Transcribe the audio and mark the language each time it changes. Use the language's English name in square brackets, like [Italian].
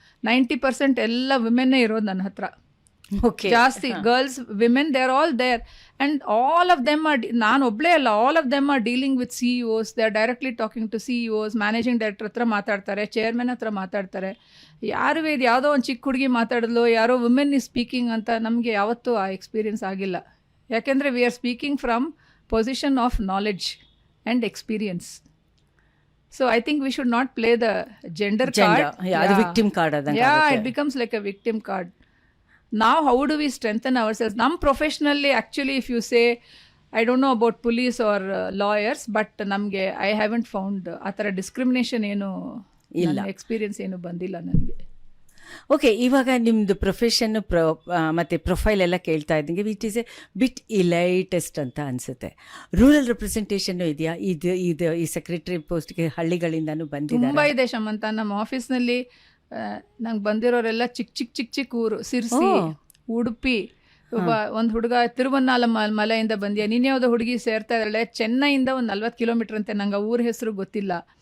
[Kannada] 90% ಎಲ್ಲ ವಿಮೆನ್ನೇ ಇರೋದು ನನ್ನ ಹತ್ರ. ಜಾಸ್ತಿ girls, women, [English] they are all there and all of them are, [Kannada] ನಾನು ಒಬ್ಬಳೇ ಅಲ್ಲ, [English] all of them are dealing with CEOs, they are directly talking to CEOs, [Kannada] managing director ಹತ್ರ ಮಾತಾಡ್ತಾರೆ, ಚೇರ್ಮನ್ ಹತ್ರ ಮಾತಾಡ್ತಾರೆ. ಯಾರು ಇದು ಯಾವುದೋ ಒಂದು ಚಿಕ್ಕ ಹುಡುಗಿ ಮಾತಾಡಿದ್ಲು, ಯಾರೋ [English] women is speaking [Kannada] ಅಂತ ನಮಗೆ ಯಾವತ್ತೂ ಆ ಎಕ್ಸ್ಪೀರಿಯನ್ಸ್ ಆಗಿಲ್ಲ. ಯಾಕೆಂದರೆ [English] We are speaking from position of knowledge and experience. So I think we should not play the gender card. Yeah, the victim card adange. Yeah, it becomes like a victim card. Now how do we strengthen ourselves? Nam professionally, actually, if you say, I don't know about police or lawyers, but namge I haven't found athara discrimination [Kannada] ಏನು ಇಲ್ಲ, experience ಏನು ಬಂದಿಲ್ಲ ನನಗೆ. Okay, ಇವಾಗ ನಿಮ್ಮದು profession ಮತ್ತು profile ಎಲ್ಲ ಕೇಳ್ತಾ ಇದ್ದಂಗೆ [English] it is a bit elitist [Kannada] ಅಂತ ಅನಿಸುತ್ತೆ. ರೂರಲ್ ರೆಪ್ರೆಸೆಂಟೇಷನ್ನು ಇದೆಯಾ? ಇದು ಈ ಸೆಕ್ರೆಟರಿ ಪೋಸ್ಟ್ಗೆ ಹಳ್ಳಿಗಳಿಂದನೂ ಬಂದಿದೆ? ತುಂಬ ಇದೆ ಶಮಂತ. ನಮ್ಮ ಆಫೀಸ್ನಲ್ಲಿ ನಂಗೆ ಬಂದಿರೋರೆಲ್ಲ ಚಿಕ್ಕ ಊರು, ಸಿರ್ಸಿ, ಉಡುಪಿ, ಒಂದು ಹುಡುಗ ತಿರುವನ್ನಾಮಲೆಯಿಂದ ಬಂದ್ಯಾ, ನೀನು ಯಾವುದೋ ಹುಡುಗಿ ಸೇರ್ತಾ ಇದ್ದಾಳೆ ಚೆನ್ನೈಯಿಂದ ಒಂದು 40 kilometers ಅಂತೆ, ನಂಗೆ ಊರ ಹೆಸರು ಗೊತ್ತಿಲ್ಲ.